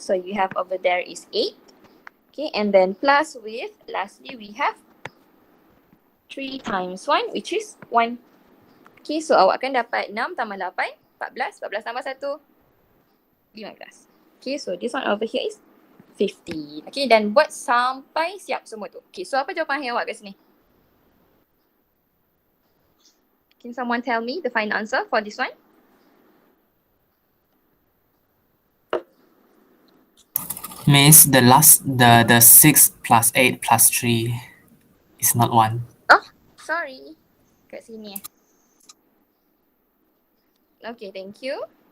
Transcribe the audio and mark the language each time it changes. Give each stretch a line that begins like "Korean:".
English: So you have over there is 8. Okay, and then plus with, lastly we have 3 times 1 which is 1. Okay, so
Malay: awak akan dapat 6 tambah 8, 14. 14 tambah 1, 15.
English: Okay, so this one over here is 50.
Malay: Okay, dan buat sampai siap semua tu.
English: Okay, so
Malay: apa jawapan awak kat sini?
English: Can someone tell me the final answer for this one? Miss, the 6 plus 8 plus 3 is not 1. Oh, sorry.
Malay: Kat sini
English: Okay, thank you.